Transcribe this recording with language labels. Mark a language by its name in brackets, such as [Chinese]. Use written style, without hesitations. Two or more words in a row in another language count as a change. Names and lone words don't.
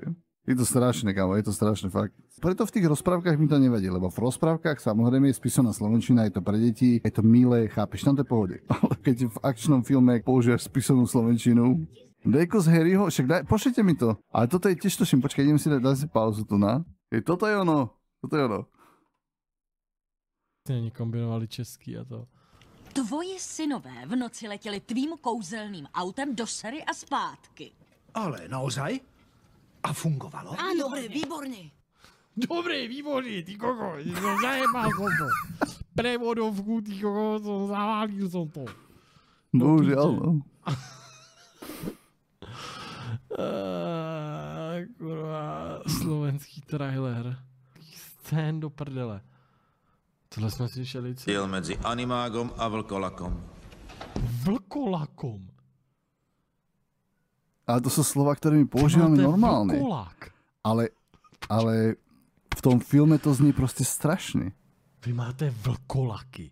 [Slovak] Je to strašné, kámo, je to strašné, fakt. Preto v tých rozprávkach mi to nevadí, lebo v rozprávkach samozrejme je spisovná slovenčina, je to pre deti, je to milé, chápeš, tam to je pohode. Ale keď v akčnom filme používaš spisovnú slovenčinu, Dejko z Harryho, však pošlite mi to. Ale toto je tiež tuším, počkaj, idem si dať si pauzu tu, na. Toto je ono. Oni kombinovali český a to. [Czech] Tvoji synové v noci letěli tvým kouzelným autem do Sery a zpátky. [Slovak] Ale naozaj? A fungovalo? [Czech] Ano, výborně. [Slovak] Dobrý, výborný, ty koko, zajebal som to. Prevodovku, ty koko, zaválil som to. Bohužiaľ, no. Kurva, slovenský trailer. [Czech] Scén do prdele. Tohle jsme slyšeli co? [Slovak] Diel medzi animágom a vlkolakom. Vlkolakom? Ale to sú slova, ktoré my používame normálne. Vlkolák. Ale v tom filme to znie proste strašne. Vy máte vlkolaky.